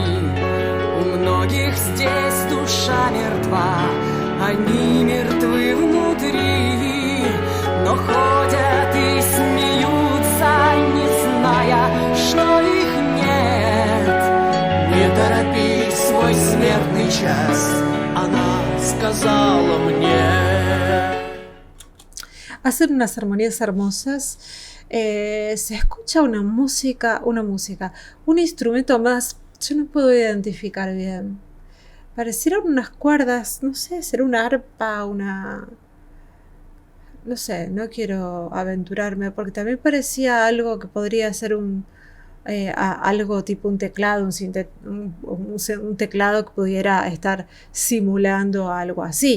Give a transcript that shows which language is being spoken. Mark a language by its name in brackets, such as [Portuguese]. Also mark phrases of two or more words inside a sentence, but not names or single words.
[Russian] У многих здесь душа мертва, они мертвы внутри, но ходят и смеются, не зная, что их нет. Не торопи свой смертный час, она сказала мне. [Spanish] Hacen unas armonías hermosas. Se escucha una música, un instrumento más. Yo no puedo identificar bien. Parecieron unas cuerdas, no sé, será una arpa, no sé, no quiero aventurarme, porque también parecía algo que podría ser algo tipo un teclado, un teclado que pudiera estar simulando algo así.